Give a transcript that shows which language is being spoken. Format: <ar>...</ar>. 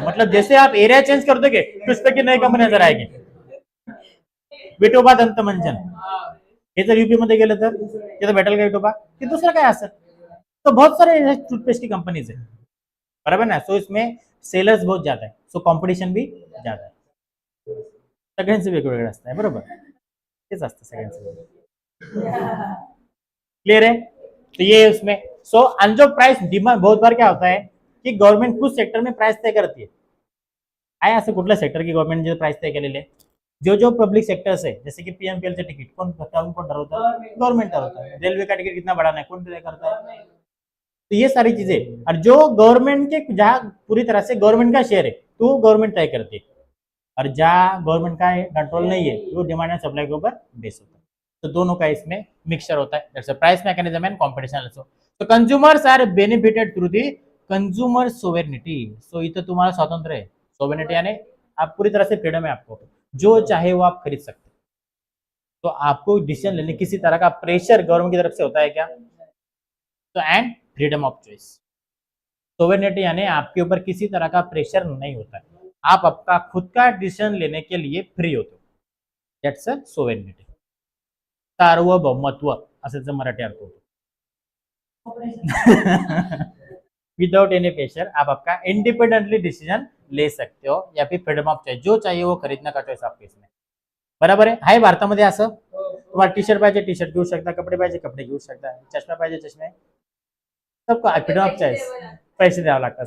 <hi>मतलब जैसे आप एरिया चेंज कर दोगे तो उस पर की नई कंपनी नजर आएगी.</hi> <mr>विठोबा दंत मंजन हे जर यूपी मध्ये गेलं तर तिथं भेटेल का विठोबा, की दुसरं काय असेल.</mr> <hi>तो बहुत सारे टूथपेस्ट की कंपनीज है. बराबर ना. सो इसमें सेलर्स बहुत ज्यादा है. सो कॉम्पिटिशन भी ज्यादा है.</hi> <mr>सगळ्यांचं वेगवेगळं असतं आहे. बरोबर. तेच असतं सगळ्यांचं.</mr> <hi>क्लियर है. तो ये उसमें. सो और जो प्राइस डिमांड, बहुत बार क्या होता है कि गवर्नमेंट कुछ सेक्टर में प्राइस तय करती है.</hi> <mr>आहे असं कुठलं सेक्टर की गवर्नमेंट जे प्राइस तय केलेले आहे.</mr> <hi>जो पब्लिक सेक्टर्स है, जैसे कि पीएमपीएल टिकट कौन ठरवता है? गवर्नमेंट ठरवता है. रेलवे का टिकट कितना बढ़ाना है कौन तय करता है? तो ये सारी चीजें. और जो गवर्नमेंट के जहाँ पूरी तरह से गवर्नमेंट का शेयर है तो गवर्नमेंट तय करती है. और जहाँ गवर्नमेंट का कंट्रोल नहीं है वो डिमांड एंड सप्लाई के ऊपर बेस होता है. तो दोनों का इसमें मिक्सचर होता है.</hi> <en>That's a price mechanism and competition also. तो consumers are benefited through the consumer sovereignty.</en> <mr>So इथं तुम्हाला स्वातंत्र्य है.</mr> <hi>सोवेनिटी यानी आप पूरी तरह से फ्रीडम है. आपको जो चाहे वो आप खरीद सकते. तो आपको डिसीजन लेने किसी तरह का प्रेशर गवर्नमेंट की तरफ से होता है क्या? तो and freedom of choice. Sovereignty यानी आपके ऊपर किसी तरह का प्रेशर नहीं होता है. आप आपका खुद का डिसीजन लेने के लिए फ्री होते हो.</hi> <en>That's a sovereignty.</en> <mr>सार्वभौमत्व असं मराठी अर्थ होतो.</mr> <en>without any pressure</en> <hi>आप आपका इंडिपेंडेंटली डिसीजन ले सकते हो, या फिर फ्रीडम ऑफ चॉइस, जो चाहिए वो खरीदने का चॉइस आपके इसमें.</hi> <mr>बराबर आहे. हाय भारतामध्ये असं. तुम्हाला टी शर्ट पाहिजे टी शर्ट घेऊ शकता, कपडे पाहिजे कपडे घेऊ शकता, चष्मा पाहिजे चष्मे, सबको फ्रीडम ऑफ चॉइस. पैसे द्यावे लागतात.</mr>